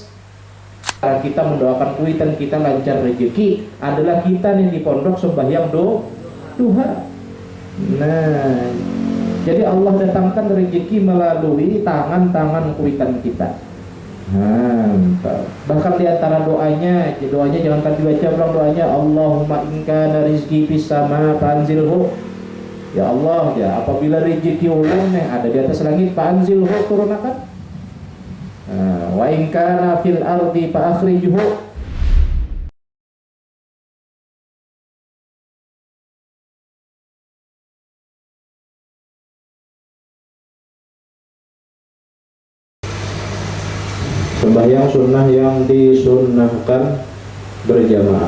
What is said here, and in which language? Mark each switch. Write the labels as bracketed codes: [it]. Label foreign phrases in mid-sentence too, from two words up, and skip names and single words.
[bjn] Cara kita mendoakan kuitan kita lancar rezeki adalah kita nih di pondok sembahyang duha. Nah, jadi Allah datangkan rezeki melalui tangan-tangan kuitan kita. [id] Bahkan di antara doanya jangan dibaca ulang doanya, [ar] اللهم إن كان رزقي في السماء فأنزله. [bjn] Ya Allah, ya apabila rezeki ulun ada di atas langit, fanzilhu, turunkan. [ar] وإن كان في الأرض فأخرجه. [id] Sembahyang sunnah yang disunnahkan berjamaah.